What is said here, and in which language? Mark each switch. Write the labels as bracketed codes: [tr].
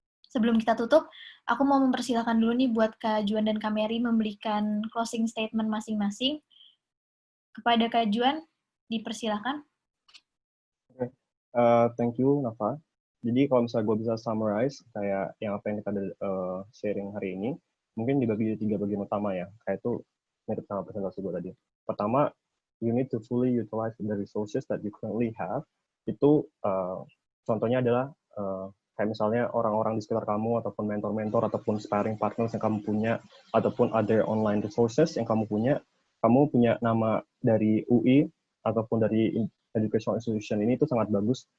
[id] Sebelum kita tutup, aku mau mempersilahkan dulu nih buat Kak Juan dan Kak Mary memberikan closing statement masing-masing. Kepada Kak Juan, dipersilahkan. [en] Thank you, Nafa. [id] Jadi kalau misalnya gue bisa summarize kayak yang apa yang kita sharing hari ini, mungkin dibagi 3 bagian utama ya. Kayak itu mirip sama presentasi gue tadi. [en] Pertama, you need to fully utilize the resources that you currently have. [id] Itu contohnya adalah kayak misalnya orang-orang di sekitar kamu, ataupun mentor-mentor, ataupun sparring partners yang kamu punya, ataupun [en] other online resources [id] yang kamu punya nama dari UI, ataupun dari educational institution ini itu sangat bagus.